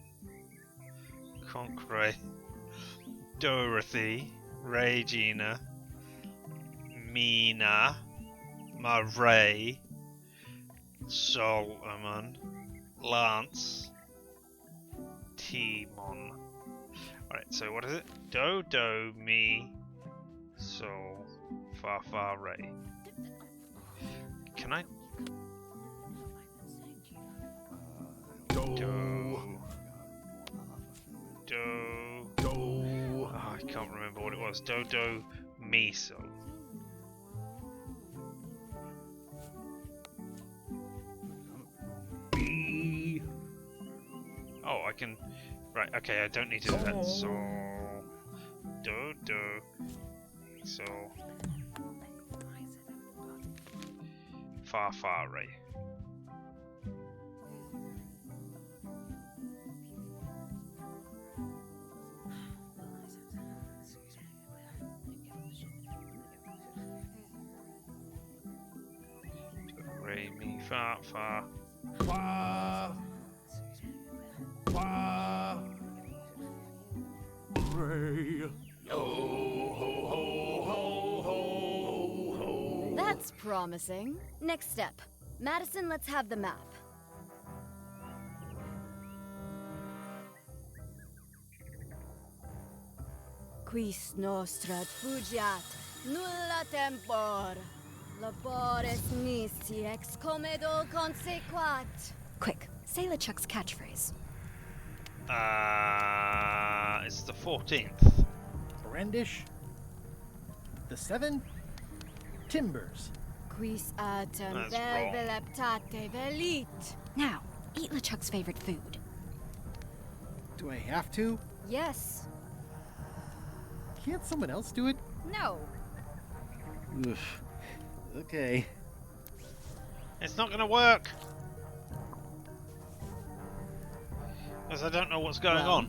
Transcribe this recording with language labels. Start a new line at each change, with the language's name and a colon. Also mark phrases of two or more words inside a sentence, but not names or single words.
English: Concrete. Dorothy. Regina. Mina. Marie. Solomon. Lance. Timon. Alright, so what is it? Do, do, mi, sol, fa, fa, re. Can I? Do. Oh, I can't remember what it was. Do, do, mi, sol. Oh, I can... Right, okay, I don't need to do that. So... Do, do... So... Fa, fa, re. Re, mi, fa, fa. Fa. Fa. Re. Yo ho ho ho ho ho. That's promising. Next step. Madison, let's have the map.
Latin: Quis nostra fugiat nulla tempor. Labores nisi ex comedo consequat.
English: Quick, say LeChuck's catchphrase. It's the 14th. Brandish. The 7. Timbers.
Latin: Quis autem
English: That's wrong.
Latin: velveleptate velit.
English: Now, eat LeChuck's favorite food. Do I have to? Yes. Can't someone else do it? No. Oof. Okay. It's not gonna work! Because I don't know what's going on.